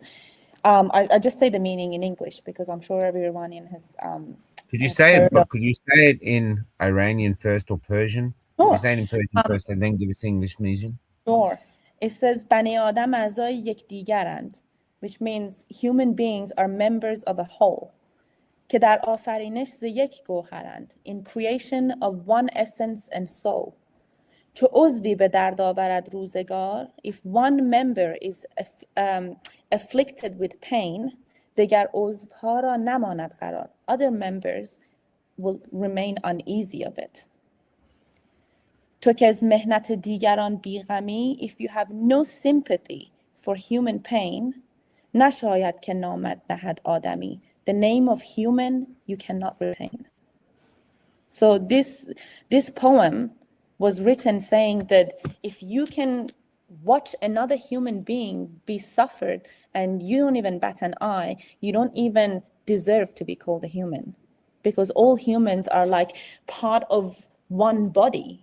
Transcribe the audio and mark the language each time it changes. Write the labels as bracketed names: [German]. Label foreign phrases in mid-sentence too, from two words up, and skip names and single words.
[English] I just say the meaning in English because I'm sure every Iranian has Could you has say it? heard of. But could you say it in Iranian first or Persian? Could you Sure, say it in Persian first and then give us English version? sure. It says [Persian] بنی آدم اعضای یکدیگرند, [English] which means human beings are members of a whole. [Persian] که در آفرینش ز یک گوهرند, [English] in creation of one essence and soul. [Persian] چو عضوی به درد آورد روزگار, [English] if one member is afflicted with pain, [Persian] دیگر عضوها را نماند قرار. [English] Other members will remain uneasy of it. [Persian] تو که از مهنت دیگران بیغمی, [English] if you have no sympathy for human pain, [Persian] نشاید که نامت نهد آدمی. [English] The name of human you cannot retain. So this poem was written saying that if you can watch another human being be suffered and you don't even bat an eye, you don't even deserve to be called a human, because all humans are like part of one body.